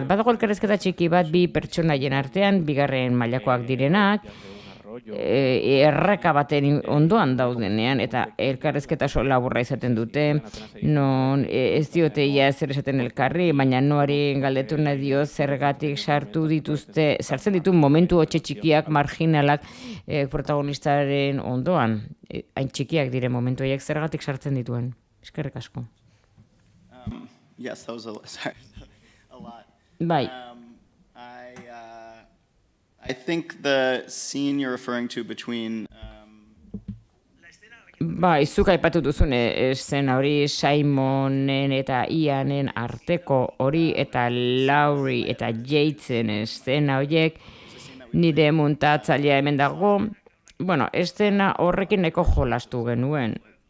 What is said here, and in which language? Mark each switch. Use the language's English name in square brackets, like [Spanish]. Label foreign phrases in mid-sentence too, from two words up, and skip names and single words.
[Basque] Badago elkarrezketa txiki bat bi pertsonaien artean, bigarren mailakoak direnak, erreka baten ondoan daudenean, eta elkarrezketa laburra izaten dute, non ez diote ia zer esaten elkarri, baina noari galdetu nahi dio zergatik sartzen ditu momentu hotxe txikiak, marginalak protagonistaren ondoan. Hain txikiak dire momentu horiek zergatik sartzen dituen. Eskerrik asko. [English] Yes, that was a lot. [Basque] Bai. [English] I think the scene you're referring to between [Basque] Bai, zuk aipatu duzun eszena hori Simonen eta Ianen arteko hori eta Laurie eta Yatezen eszena horiek nire muntatzailea hemen dago. Bueno, eszena horrekin nahiko jolastu genuen.